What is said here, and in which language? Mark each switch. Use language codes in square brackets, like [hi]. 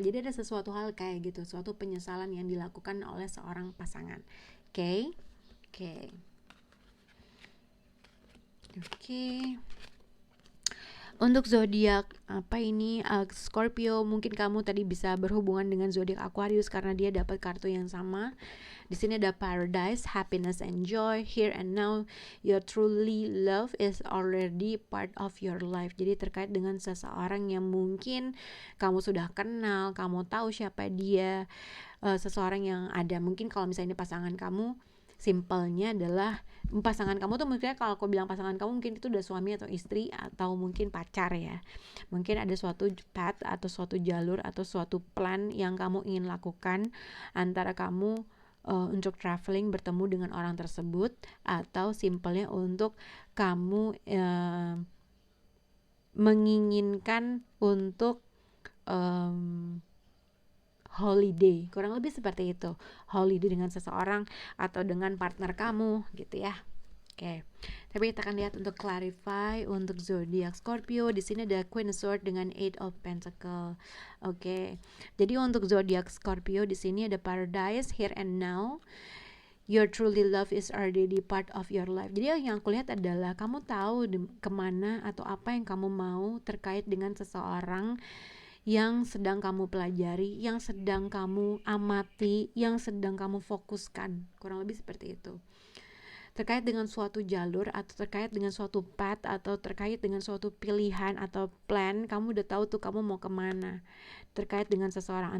[id] Jadi ada sesuatu hal kayak gitu, suatu penyesalan yang dilakukan oleh seorang pasangan. Oke. Untuk zodiak apa ini, Scorpio, mungkin kamu tadi bisa berhubungan dengan zodiak Aquarius karena dia dapat kartu yang sama. Di sini ada [en] paradise, happiness and joy, here and now. Your truly love is already part of your life. [id] Jadi terkait dengan seseorang yang mungkin kamu sudah kenal, kamu tahu siapa dia, seseorang yang ada. Mungkin kalau misalnya ini pasangan kamu, simpelnya adalah pasangan kamu tuh mungkin kalau aku bilang pasangan kamu mungkin itu udah suami atau istri atau mungkin pacar ya. Mungkin ada suatu path atau suatu jalur atau suatu plan yang kamu ingin lakukan antara kamu untuk traveling, bertemu dengan orang tersebut, atau simpelnya untuk kamu menginginkan untuk holiday, kurang lebih seperti itu, holiday dengan seseorang atau dengan partner kamu gitu ya. Oke. Tapi kita akan lihat untuk clarify untuk zodiak Scorpio. Di sini ada Queen of Swords dengan Eight of Pentacles. Oke. Jadi untuk zodiak Scorpio di sini ada [en] paradise, here and now. Your truly love is already part of your life. [id] Jadi yang aku lihat adalah kamu tahu kemana atau apa yang kamu mau terkait dengan seseorang yang sedang kamu pelajari, yang sedang kamu amati, yang sedang kamu fokuskan. Kurang lebih seperti itu. Terkait dengan suatu jalur atau terkait dengan suatu path atau terkait dengan suatu pilihan atau plan, kamu udah tahu tuh kamu mau kemana terkait dengan seseorang.